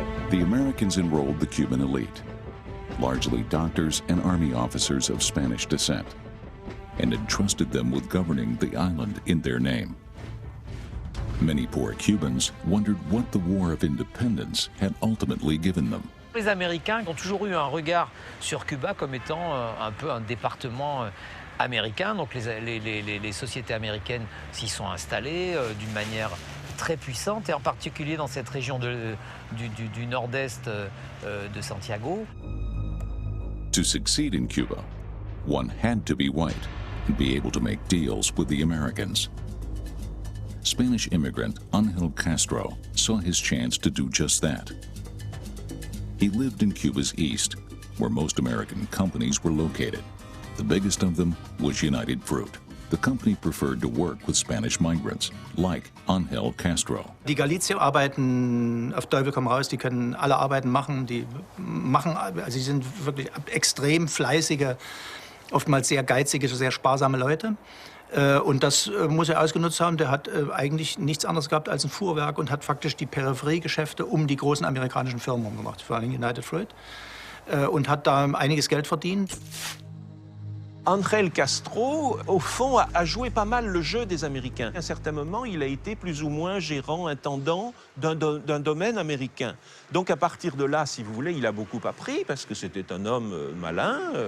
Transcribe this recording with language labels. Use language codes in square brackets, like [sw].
[en] The Americans enrolled the Cuban elite, largely doctors and army officers of Spanish descent, and entrusted them with governing the island in their name. Many poor Cubans wondered what the War of Independence had ultimately given them. [fr] Les Américains ont toujours eu un regard sur Cuba comme étant un peu un département américain. Donc les sociétés américaines s'y sont installées d'une manière très puissante, et en particulier dans cette région du nord-est de Santiago. [en] To succeed in Cuba, one had to be white and be able to make deals with the Americans. Spanish immigrant Ángel Castro saw his chance to do just that. He lived in Cuba's east, where most American companies were located. The biggest of them was United Fruit. The company preferred to work with Spanish migrants, like Ángel Castro. [de] Die Galizier arbeiten auf Teufel komm raus, die können alle Arbeiten machen, also sie sind wirklich extrem fleißige, oftmals sehr geizige, sehr sparsame Leute. Und das muss er ausgenutzt haben. Der hat eigentlich nichts anderes gehabt als ein Fuhrwerk und hat faktisch die Peripheriegeschäfte um die großen amerikanischen Firmen gemacht, vor allem United Fruit, und hat da einiges Geld verdient. [fr] Ángel Castro, au fond, a joué pas mal le jeu des Américains. À un certain moment, il a été plus ou moins gérant, intendant d'un domaine américain. Donc à partir de là, si vous voulez, il a beaucoup appris parce que c'était un homme malin.